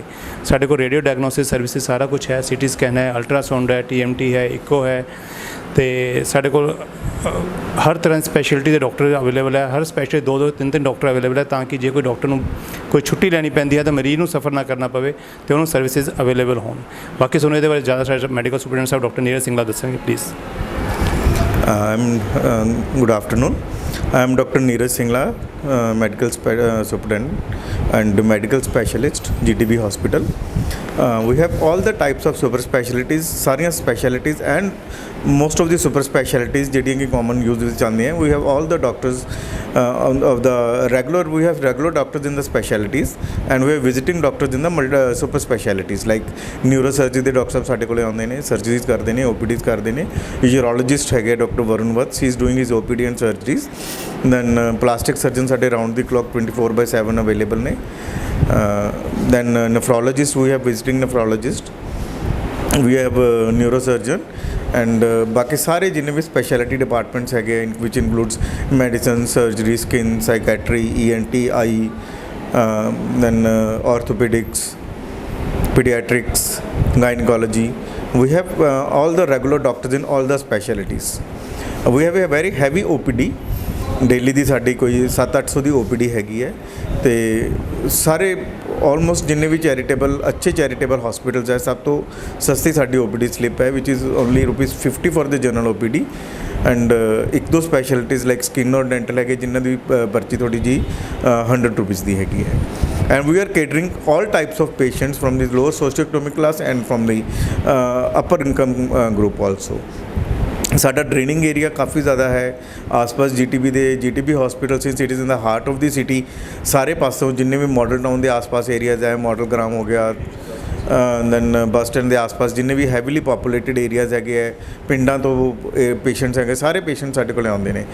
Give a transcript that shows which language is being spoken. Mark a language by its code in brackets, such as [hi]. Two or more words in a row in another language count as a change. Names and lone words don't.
[pa] ਸਾਡੇ ਕੋਲ [en] radio diagnosis services [pa] ਸਾਰਾ ਕੁਛ ਹੈ, [en] CT scan [pa] ਹੈ, ਅਲਟਰਾਸਾਊਂਡ ਹੈ, TMT ਹੈ, ਇਕੋ ਹੈ, ਤੇ ਸਾਡੇ ਕੋਲ ਹਰ ਤਰ੍ਹਾਂ ਦੀ ਸਪੈਸ਼ਲਿਟੀ ਦੇ ਡਾਕਟਰ ਅਵੇਲੇਬਲ ਹੈ। ਹਰ ਸਪੈਸ਼ਲਿਟੀ 2-2, 3-3 ਡਾਕਟਰ ਅਵੇਲੇਬਲ ਹੈ, ਤਾਂ ਕਿ ਜੇ ਕੋਈ ਡਾਕਟਰ ਨੂੰ ਕੋਈ ਛੁੱਟੀ ਲੈਣੀ ਪੈਂਦੀ ਹੈ ਤਾਂ ਮਰੀਜ਼ ਨੂੰ ਸਫਰ ਨਾ ਕਰਨਾ ਪਵੇ ਤੇ ਉਹਨੂੰ ਸਰਵਿਸਿਜ਼ ਅਵੇਲੇਬਲ ਹੋਣ। ਬਾਕੀ ਤੁਹਾਨੂੰ ਇਹਦੇ ਬਾਰੇ ਜ਼ਿਆਦਾ ਸਾਡੇ [en] medical superintendent [pa] ਸਾਹਿਬ ਡਾਕਟਰ ਨੀਰਜ ਸਿੰਘਲਾ ਦੱਸਣਗੇ, ਪਲੀਜ਼। [en] Good afternoon. I am Dr. Neeraj Singla, medical superintendent and medical specialist, GTB Hospital. We have all the types of super specialties, सारियाँ specialties and most of the super specialties [pa] ਜਿਹੜੀਆਂ ਕਿ [en] common use [pa] ਵਿੱਚ ਆਉਂਦੀਆਂ। [en] We have all the doctors of the regular, we have regular doctors in the specialties and we have visiting doctors in the super specialties like neurosurgery [pa] ਦੇ ਡਾਕਟਰ ਸਾਹਿਬ ਸਾਡੇ ਕੋਲੇ ਆਉਂਦੇ ਨੇ, ਸਰਜਰੀਜ਼ ਕਰਦੇ ਨੇ, OPDs ਕਰਦੇ ਨੇ। ਯੂਰੋਲੋਜਿਸਟ ਹੈਗੇ ਡਾਕਟਰ ਵਰੁਣ ਵਤਸ, [en] he is doing his OPD and surgeries. Then plastic surgeon [pa] ਸਾਡੇ [en] round the clock [pa] 24/7 ਅਵੇਲੇਬਲ ਨੇ। [en] Then nephrologist, we have visiting nephrologist, we have neurosurgeon and [pa] ਬਾਕੀ ਸਾਰੇ ਜਿੰਨੇ ਵੀ [en] specialty departments ਹੈਗੇ which includes medicine, surgery, skin, psychiatry, ENT, eye, then orthopedics, pediatrics, gynecology. We have all the regular doctors in all the specialties. We have a very heavy OPD, [pa] ਡੇਲੀ ਦੀ ਸਾਡੀ ਕੋਈ 700-800 ਦੀ OPD ਹੈਗੀ ਹੈ। ਤੇ ਸਾਰੇ ਆਲਮੋਸਟ ਜਿੰਨੇ ਵੀ ਚੈਰੀਟੇਬਲ ਅੱਛੇ [en] charitable hospitals [pa] ਹੈ, ਸਭ ਤੋਂ ਸਸਤੀ ਸਾਡੀ [en] OPD slip [pa] ਹੈ, [en] which is only ₹50 for the general OPD and 1-2 specialties like skin or dental [pa] ਹੈਗੇ, ਜਿਨ੍ਹਾਂ ਦੀ ਪਰਚੀ ਥੋੜੀ ਜੀ ₹100 ਦੀ ਹੈਗੀ ਹੈ। [en] And we are catering all types of patients from the lower socioeconomic class and from the upper income group also. [pa] ਸਾਡਾ [en] draining area [pa] ਕਾਫੀ ਜ਼ਿਆਦਾ ਹੈ ਆਸ-ਪਾਸ GTB ਹਸਪੀਟਲ [en] since it is in the heart of the city. [pa] ਸਾਰੇ ਪਾਸੋਂ ਜਿੰਨੇ ਵੀ ਮਾਡਲ ਟਾਊਨ ਦੇ ਆਸ-ਪਾਸ ਏਰੀਆਜ਼ ਹੈ, ਮਾਡਲ ਗ੍ਰਾਮ ਹੋ ਗਿਆ, ਦੈਨ ਬੱਸ ਸਟੈਂਡ ਦੇ ਆਸ-ਪਾਸ ਜਿੰਨੇ ਵੀ [en] heavily populated areas [pa] ਹੈਗੇ ਹੈ, ਪਿੰਡਾਂ ਤੋਂ ਪੇਸ਼ੈਂਟਸ ਹੈਗੇ, ਸਾਰੇ ਪੇਸ਼ੈਂਟ ਸਾਡੇ ਕੋਲ ਆਉਂਦੇ ਨੇ।